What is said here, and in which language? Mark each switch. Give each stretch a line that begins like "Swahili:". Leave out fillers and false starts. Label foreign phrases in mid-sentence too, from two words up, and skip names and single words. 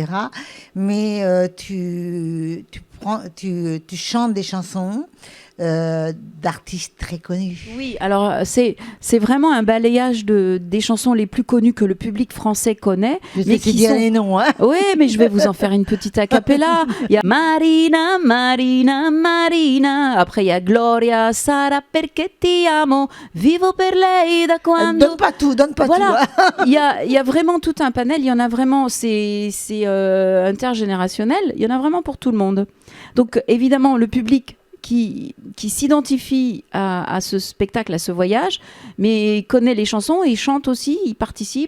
French: Mais tu chantes des chansons d'artistes très connus. Oui, alors c'est vraiment un balayage des chansons les plus connues que le public français connaît. Je sais qui dire les noms, hein. Oui, mais je vais vous en faire une petite a cappella. Il y a Marina, Marina, Marina. Après, il y a Gloria, Sara perché ti amo, vivo per lei da quando... Donne pas tout. Voilà. Il y a vraiment tout un panel. Il y en a vraiment, c'est intergénérationnel. Il y en a vraiment pour tout le monde. Donc, évidemment, le public qui s'identifie à ce spectacle, à ce voyage, mais connaît les chansons et il chante aussi, il participe.